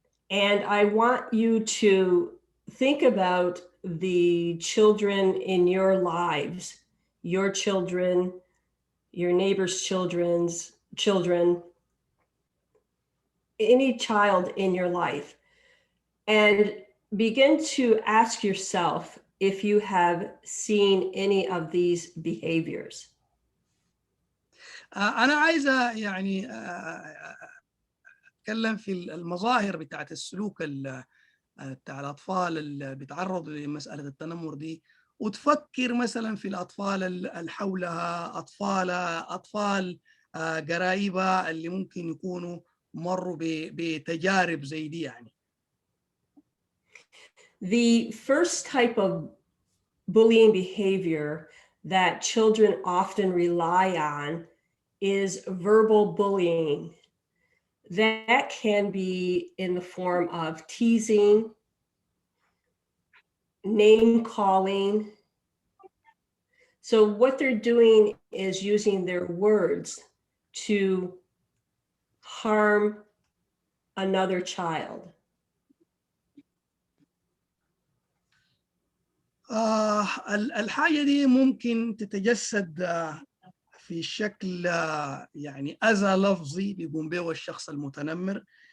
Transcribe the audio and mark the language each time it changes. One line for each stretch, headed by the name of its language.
English: And I want you to think about the children in your lives, your children, your neighbor's children, any child in your life, and begin to ask yourself if you have seen any of these behaviors.
Arabic: أنا عايزة يعني أتكلم في المظاهر بتاعت السلوك بتاع الأطفال اللي بيتعرضوا لمسألة التنمر دي، وتفكر مثلا في الأطفال اللي حولها، أطفال قرايبها اللي ممكن يكونوا مروا بتجارب زي دي يعني.
English: The first type of bullying behavior that children often rely on is verbal bullying. That can be in the form of teasing, name calling, So what they're doing is using their words to harm another child.
Arabic: الحاجة دي ممكن تتجسد في شكل يعني أذى لفظي بيقوم به الشخص المتنمر.